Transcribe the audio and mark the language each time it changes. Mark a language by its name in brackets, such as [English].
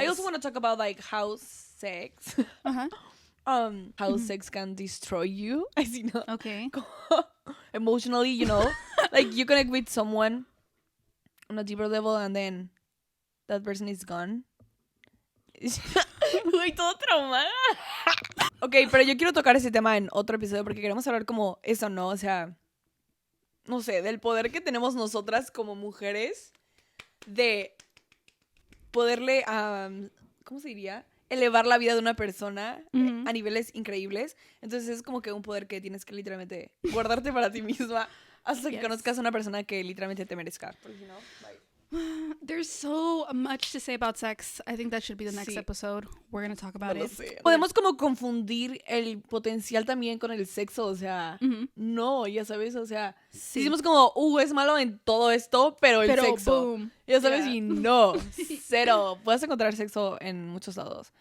[English] I also want to talk about like how sex, how sex can destroy you. I see, no, Okay. emotionally, you know, like you connect with someone on a deeper level, and then that person is gone. [Spanish] Uy, todo traumada. Ok, pero yo quiero tocar ese tema en otro episodio porque queremos hablar como eso, ¿no? O sea, no sé, del poder que tenemos nosotras como mujeres de poderle, ¿cómo se diría? Elevar la vida de una persona a niveles increíbles. Entonces es como que un poder que tienes que literalmente guardarte para ti misma hasta que conozcas a una persona que literalmente te merezca. Porque si no, bye. [English] There's so much to say about sex. I think that should be the next episode. We're going to talk about it. [Spanish] Podemos como confundir el potencial también con el sexo, o sea, no, ya sabes, o sea, decimos como, es malo en todo esto, pero el sexo, [English] boom. [Spanish] ya sabes, y no, cero. Puedes encontrar sexo en muchos lados.